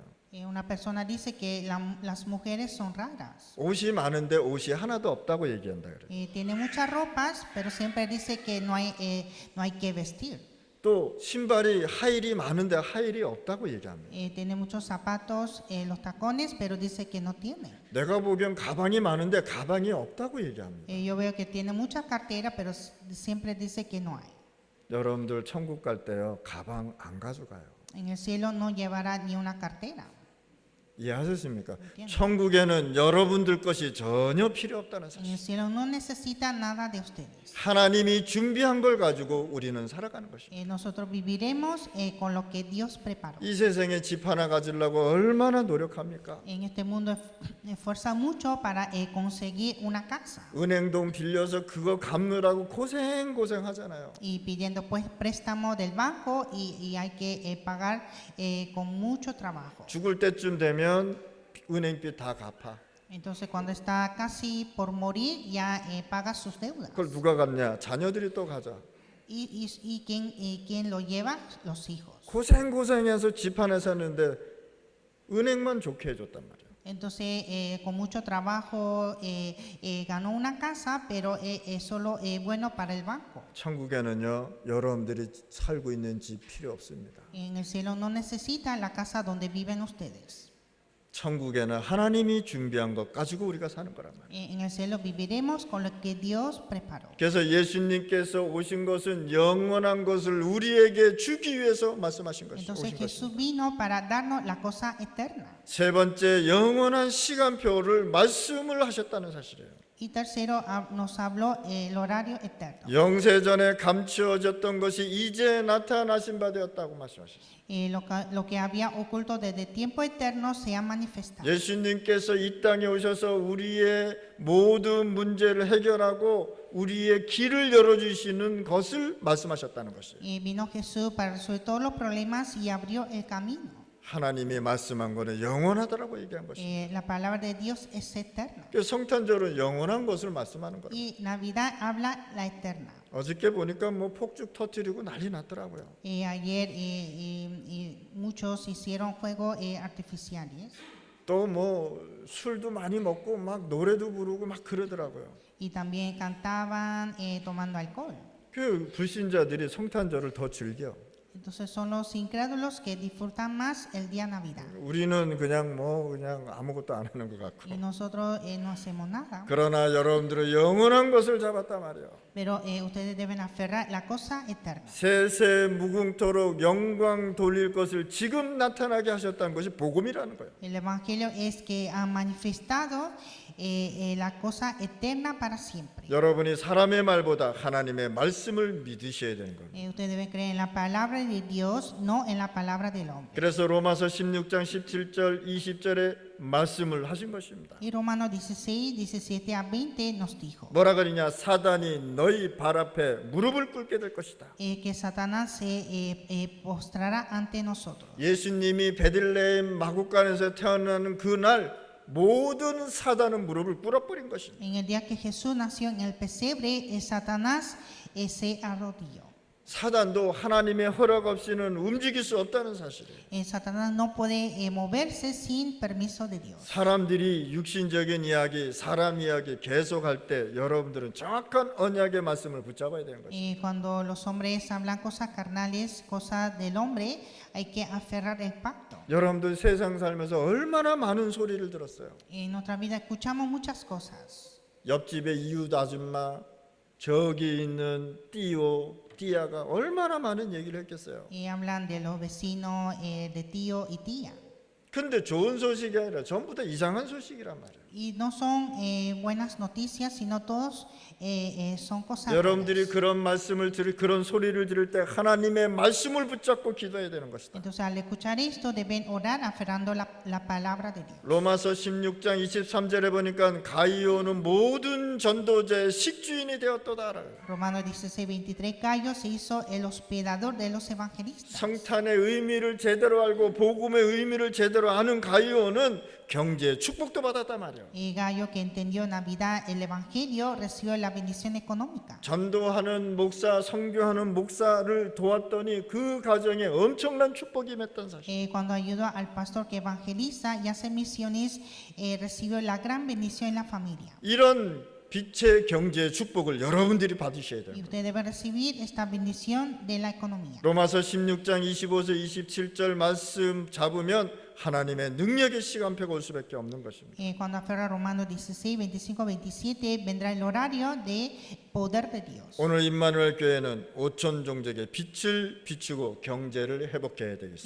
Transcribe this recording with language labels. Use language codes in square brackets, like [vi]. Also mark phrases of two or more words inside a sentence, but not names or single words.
[es] Una persona dice que las mujeres son raras. [ko] 옷이 많은데 옷이 하나도 없다고 얘기한다 그래요. [es] Tiene muchas ropas, pero siempre dice que no hay que vestir. [ko] 또 신발이 하일이 많은데 하일이 없다고 얘기합니다. [es] Tiene muchos zapatos, los tacones, pero dice que no tiene. [ko] 내가 보기엔 가방이 많은데 가방이 없다고 얘기합니다. [es] Yo veo que tiene muchas carteras, pero siempre dice que no hay. [ko] 여러분들 천국 갈 때요 가방 안 가져가요. [es] En el cielo no llevará ni una cartera. [ko] 이해하셨습니까? [es] entiendo. [ko] 천국에는 여러분들 것이 전혀 필요 없다는 [es] En [ko] 사실. [es] el cielo no necesita nada de ustedes. [ko] 하나님이 준비한 걸 가지고 우리는 살아가는 것입니다. [es] Nosotros viviremos con lo que Dios preparó. [ko] 이 세상에 집 하나 가지려고 얼마나 노력합니까? [es] En este mundo esfuerza mucho para conseguir una casa [ko] 은행돈 빌려서 그거 갚느라고 고생하잖아요. [es] y pidiendo pues préstamo del banco y hay que pagar con mucho trabajo. [ko] 죽을 때쯤 되면 은행비 다 갚아. [es] Entonces cuando está casi por morir ya paga sus deudas. [ko] 그걸 누가 갚냐? 자녀들이 또 가자. [es] ¿Y quién lo lleva? Los hijos. [ko] 고생해서 집 하나 샀는데 은행만 좋게 해줬단 말이에요. [es] Entonces con mucho trabajo ganó una casa, pero es solo bueno para el banco. [ko] 천국에는요 여러분들이 살고 있는 집 필요 없습니다. [es] En el cielo no necesita la casa donde viven ustedes. [ko] 천국에는 하나님이 준비한 것 가지고 우리가 사는 거란 말이에요. [es] En el cielo viviremos con lo que Dios preparó. [ko] 그래서 예수님께서 오신 것은 영원한 것을 우리에게 주기 위해서 말씀하신 것이죠. [es] Entonces [ko] 오신 Jesús 것입니다. [es] vino para darnos la cosa eterna. [ko] 세 번째 영원한 시간표를 말씀을 하셨다는 사실이에요. [es] Y tercero, nos habló el horario eterno. [ko] 영세전에 감추어졌던 것이 이제 나타나신 바 되었다고 말씀하셨어요. [es] Lo que había oculto desde tiempo eterno se ha manifestado. [ko] 예수님께서 이 땅에 오셔서 우리의 모든 문제를 해결하고 우리의 길을 열어주시는 것을 말씀하셨다는 것이에요. [es] Vino Jesús para resolver todos los problemas y abrió el camino. [ko] 하나님이 말씀한 거는 영원하다라고 얘기한 것이에요. [es] La palabra de Dios es eterna. [ko] 그래서 성탄절은 영원한 것을 말씀하는 거예요. [es] Y Navidad habla la eterna. [ko] 어저께 보니까 뭐 폭죽 터뜨리고 난리 났더라고요. [es] Ayer muchos hicieron fuegos artificiales [ko] 또 뭐 술도 많이 먹고 막 노래도 부르고 막 그러더라고요. [es] y también cantaban tomando alcohol. [ko] 그 불신자들이 성탄절을 더 즐겨. [es] Entonces son los incrédulos que disfrutan más el día Navidad. [ko] 우리는 그냥 아무것도 안 하는 것 같고. [es] Y nosotros no hacemos nada. [ko] 그러나 여러분들은 영원한 것을 잡았단 말이에요. [es] Pero ustedes deben aferrar la cosa eterna. [ko] 세세 무궁토록 영광 돌릴 것을 지금 나타나게 하셨다는 것이 복음이라는 거예요. [es] El Evangelio es que han manifestado la cosa eterna para siempre. [ko] 여러분이 사람의 말보다 하나님의 말씀을 믿으셔야 되는 겁니다. [es] Ustedes deben creer en la palabra de Dios, no en la palabra del hombre. [ko] 그래서 로마서 16장 17절 20절에 말씀을 하신 것입니다. [es] Y Romanos 16, 17 a 20 nos dijo [ko] 뭐라 그러냐? 사단이 너희 발 앞에 무릎을 꿇게 될 것이다. [es] que Satanás se postrará ante nosotros. [ko] 예수님이 베들레헴 마구간에서 태어나는 그날 모든 사단은 무릎을 꿇어버린 것입니다. [es] En el día que Jesús nació en el pesebre, Satanás se arrodilló. [ko] 사단도 하나님의 허락 없이는 움직일 수 없다는 사실이에요. [es] Satanás no puede moverse sin permiso de Dios. [ko] 사람들이 육신적인 이야기, 사람 이야기 계속할 때 여러분들은 정확한 언약의 말씀을 붙잡아야 되는 것입니다. [es] Cuando los hombres hablan cosas carnales, cosas del hombre, hay que aferrar el pacto. [ko] 여러분들 세상 살면서 얼마나 많은 소리를 들었어요. [es] En nuestra vida escuchamos muchas cosas. [ko] 옆집의 이웃 아줌마, 저기 있는 띠아가 얼마나 많은 얘기를 했겠어요. [es] Hablan de los vecinos, de tío y tía. [ko] 근데 좋은 소식이 아니라 전부 다 이상한 소식이란 말이에요. [es] Y no son buenas noticias, sino todos son cosas [ko] 여러분들이 [es] malas. [ko] 그런 말씀을 그런 소리를 들을 때 하나님의 말씀을 붙잡고 기도해야 되는 것이다. [es] Entonces al escuchar esto deben orar aferrando la palabra de Dios. [ko] 로마서 16장 23절에 보니까 가이오는 모든 전도자의 식주인이 되었도다. [es] Romanos 16, 23, Gallo se hizo el hospedador de los evangelistas. [ko] 성탄의 의미를 제대로 알고 복음의 의미를 제대로 아는 가이오는 경제 축복도 받았단 말이에요. [es] Y Gallo, que entendió Navidad el evangelio, recibió la bendición económica. [ko] 전도하는 목사, 선교하는 목사를 도왔더니 그 가정에 엄청난 축복이 맺던 사실. [es] Cuando ayudó al pastor que evangeliza y hace misiones, recibió la gran bendición en la familia. [ko] 이런 빛의 경제 축복을 여러분들이 받으셔야 돼요. [es] Y usted debe recibir esta bendición de la economía. [ko] 로마서 16장 25절 27절 말씀 잡으면 하나님의 능력의 시간표가 올 수밖에 없는 것입니다. [es] Cuando aferra Romanos 16, 25, 27, vendrá el horario de poder de Dios. [ko] 오늘 임마누엘 교회는 5천 종족의 빛을 비추고 경제를 회복해야 되겠습니다.